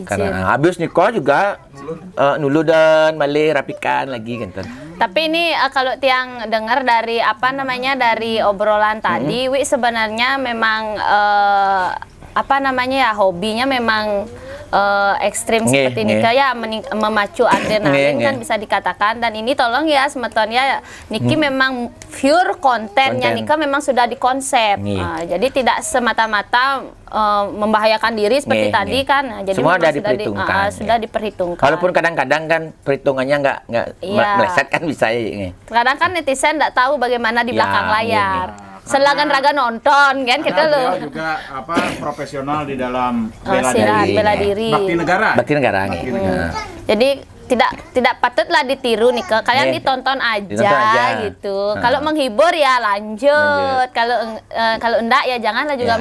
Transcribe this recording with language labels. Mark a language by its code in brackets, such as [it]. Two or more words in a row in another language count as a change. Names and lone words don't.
[id] Karena habis nikah juga nulu dan balik rapikan lagi kan. Tapi ini kalau Tiang dengar dari dari obrolan tadi, Wi sebenarnya memang hobinya memang ekstrim Nggih, seperti ini nggih. ya memacu adrenalin Nggih, kan nggih. bisa dikatakan. Dan ini tolong ya semeton ya Niki memang pure kontennya Konten. Nika memang sudah dikonsep. Nggih. Jadi tidak semata-mata membahayakan diri seperti Nggih, tadi nggih. kan. Nah, jadi Semua memang sudah sudah diperhitungkan, sudah nggih. diperhitungkan. Walaupun kadang-kadang kan perhitungannya nggak Iya. meleset kan bisa ya. Kadang kan netizen nggak tahu bagaimana di Ya, belakang layar. iya. Selagan raga nonton kan kita Karena loh. beliau juga profesional di dalam Silat, bela diri. Bakti negara. Bakti negara nih. Bakti negara. Nah. Jadi tidak patutlah ditiru nih ke kalian Nih, ditonton aja, ditonton aja. gitu. Nah. Kalau menghibur ya lanjut. Kalau enggak ya janganlah juga